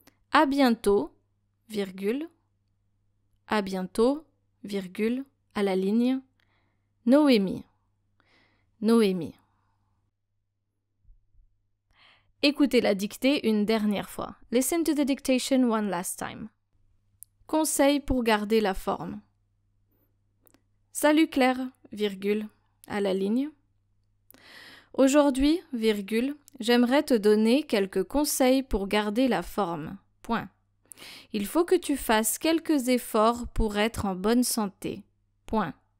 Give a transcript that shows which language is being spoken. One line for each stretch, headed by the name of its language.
French: À bientôt, virgule. À bientôt, virgule. À la ligne. Noémie. Noémie. Écoutez la dictée une dernière fois.
English: Listen to the dictation one last time.
French: Conseil pour garder la forme. Salut Claire, virgule, à la ligne. Aujourd'hui, virgule, j'aimerais te donner quelques conseils pour garder la forme. Point. Il faut que tu fasses quelques efforts pour être en bonne santé. Point.